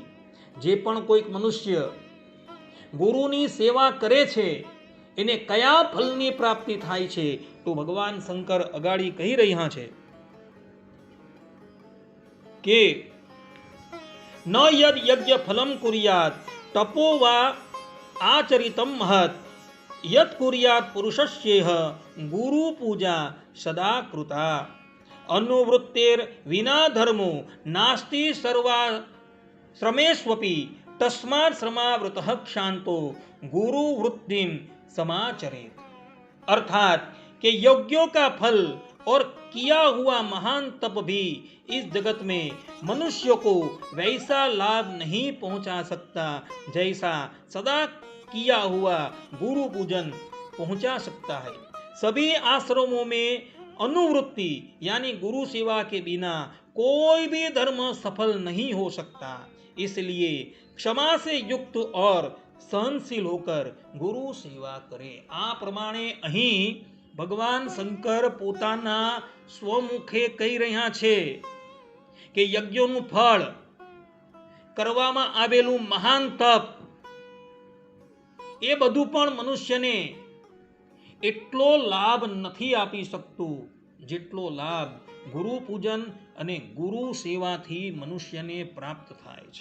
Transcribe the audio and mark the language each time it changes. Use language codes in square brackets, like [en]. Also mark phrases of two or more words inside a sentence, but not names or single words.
[gu] જે પણ કોઈક મનુષ્ય ગુરુની સેવા કરે છે એને કયા ફલની પ્રાપ્તિ થાય છે તો ભગવાન શંકર અગાડી કહી રહ્યા છે કે [sa] ન યદ યજ્ઞ ફલમ કુર્યાત તપો વા આચરિતમ મહત યત કુર્યાત પુરુષસ્યેહ ગુરુ પૂજા સદા કૃતા। અનુવૃત્તેર વિના ધર્મો નાસ્તિ સર્વા શ્રમેષ્વપી तस्मात् श्रमावृतः क्षांतो गुरु वृत्तिम समाचरेत। [hi] अर्थात कि यज्ञों का फल और किया हुआ महान तप भी इस जगत में मनुष्य को वैसा लाभ नहीं पहुंचा सकता जैसा सदा किया हुआ गुरु पूजन पहुंचा सकता है। सभी आश्रमों में अनुवृत्ति यानी गुरु सेवा के बिना कोई भी धर्म सफल नहीं हो सकता। इसलिए क्षमा से युक्त और सहनशील होकर गुरु सेवा करे। [gu] આ પ્રમાણે અહીં ભગવાન શંકર પોતાના સ્વમુખે કહી રહ્યા છે કે યજ્ઞોનું ફળ, કરવામાં આવેલું મહાન તપ, એ બધું પણ મનુષ્યને એટલો લાભ નથી આપી શકતું જેટલો લાભ ગુરુ પૂજન અને ગુરુ સેવાથી મનુષ્યને પ્રાપ્ત થાય છે।